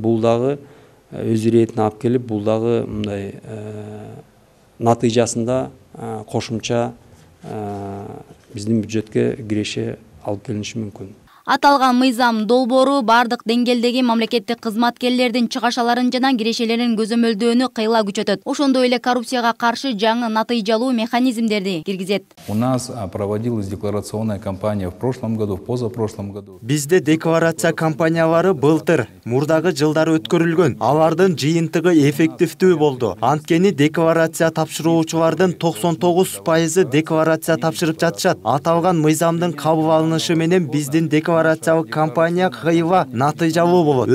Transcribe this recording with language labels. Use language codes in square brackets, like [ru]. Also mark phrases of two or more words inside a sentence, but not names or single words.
[ky] Бул дагы өз иретине алып келип, бул дагы мындай натыйжасында кошумча биздин бюджетке киреше алып келиниши мүмкүн. Аталган мыйзам долбоору бардык деңгээлдеги мамлекеттик кызматкерлердин чыгашаларын жана кирешелерин көзөмөлдөөнү кыйла күчөтөт. Ошондой эле коррупцияга каршы жаңы натыйжалуу механизмдерди киргизет. [ru] У нас проводилась декларационная кампания в прошлом году, в позапрошлом году. [ky] Бизде декларация кампаниялары былтыр, мурдагы жылдары өткөрүлгөн. Алардын жыйынтыгы эффективдүү болду. Анткени декларация тапшыруучулардын 99% декларация тапшырып жатышат. Аталган мыйзамдын кабыл алынышы менен биздин декларациялык кампания кыйла натыйжалуу болот.